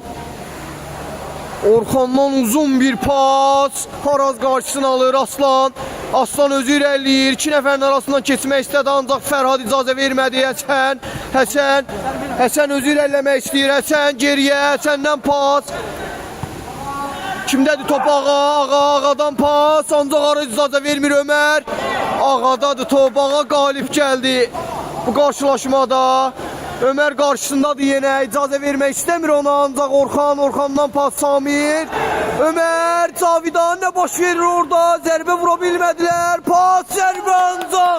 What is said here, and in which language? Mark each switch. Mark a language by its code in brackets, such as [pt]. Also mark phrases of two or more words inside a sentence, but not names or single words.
[az] Orxandan uzun bir pas. Araz qarşısını alır Aslan. Aslan özü irəliyir. 2 nəfərin arasından keçmək istədi ancaq Fərhad icazə vermədi. Həsən özü irəliləmək istəyir. Həsən geriyə. Həsəndən pas. Kimdədir top Ağadan pas. Ancaq Araz icazə vermir Ömər. Ağadadır top. Ağa qalib gəldi bu qarşılaşmada. Ömər qarşısındadır yenə, icazə vermək istəmir ona ancaq Orxandan pas Samir. Ömər, Cavidan nə baş verir orada, zərbə vura bilmədilər, pas zərbə ancaq.